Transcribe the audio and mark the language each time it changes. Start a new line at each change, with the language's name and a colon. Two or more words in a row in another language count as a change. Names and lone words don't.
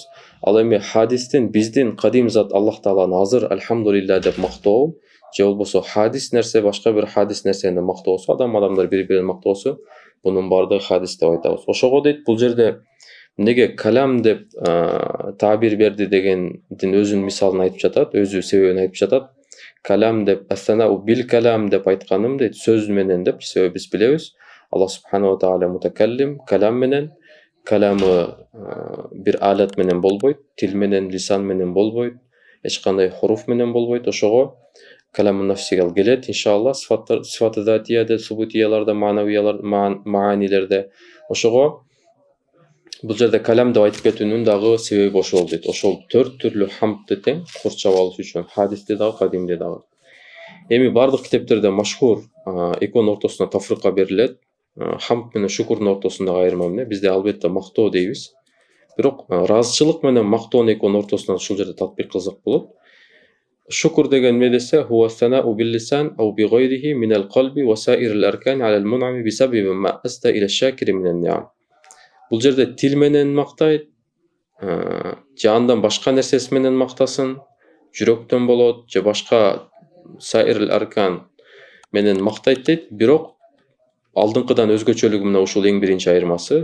Kyrgyz: Ал эми хадистин биздин кадим зат Аллах тааланы азыр алхамдулилля деп мактоо, же болбосо хадис нерсе, башка бир хадис нерсени мактоосу, адамдар бири-бирин мактоосу, бунун бардыгы хадис деп айтабыз. Ошого дейт, бул жерде Неге калам деп табир берди дегендин өзүнүн мисалын айтып жатат, өзү себебин айтып жатат. Калам деп
Arabic: الثناء بالكلام
Kyrgyz: деп айтканым дейт, сөз менен деп, себеби биз билебиз.
Arabic: الله سبحانه تعالى متكلم,
Kyrgyz: калам менен. Каламы бир алат менен болбойт, тил менен, лисан менен болбойт, эч кандай хуруф менен болбойт. Ошого каламун нафсиге ал келет, иншалла, сифаты затияде, субутияларда, маанилерде. Ошого бул жерде калам деп айтып кетүүнүн дагы себеби ошол дейт. Ошол 4 түрлүү хамдты тең курчап алыш үчүн, хадисте дагы, кадимде дагы. Эми бардык китептерде машхур экөөнүн ортосуна тафрыкка берилет. Хамд менен шукурдун ортосундагы айырма эмне? Бизде албетте мактоо дейбиз. Бирок ыраазычылык менен мактоону экөөнүн ортосуна ушул жерде татбик кылсак болот. Шукур деген эмне десе,
Arabic: هو ثناء باللسان أو بغيره من القلب وسائر الأركان على المنعم بسبب ما أسدى إلى الشاكر من النعم.
Kyrgyz: Бул жерде тил менен мактайт, же андан башка нерсеси менен мактасын, жүрөктөн болот, же башка
Arabic: سائر الأركان
Kyrgyz: менен мактайт дейт. Бирок алдыңкыдан өзгөчөлүгү мына ушул эң биринчи айырмасы.